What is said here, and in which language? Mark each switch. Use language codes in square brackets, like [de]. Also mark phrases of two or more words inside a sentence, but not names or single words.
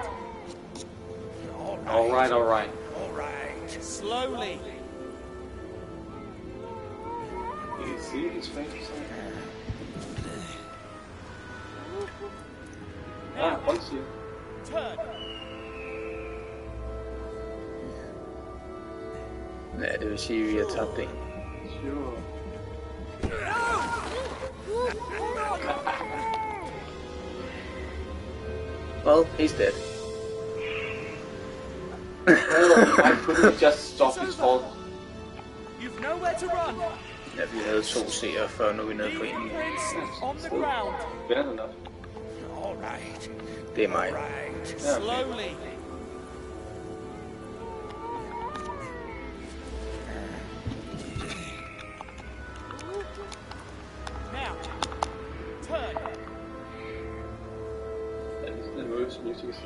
[en] Alright. Alright. Slowly. You see his face? Once you turn. [da] Ja, det vil sige, at vi har tabt en. [en] Sure. Well, he's dead. Why couldn't he just stop his fault? You've nowhere to run. [da] Ja, vi havde 2 seere før, nu er vi nede på [en] Leave [da] en. [en] the prince on the ground. Better enough. Alright. [da] Det er mig. [en] Slowly. Now, turn. At least the nervous music is still.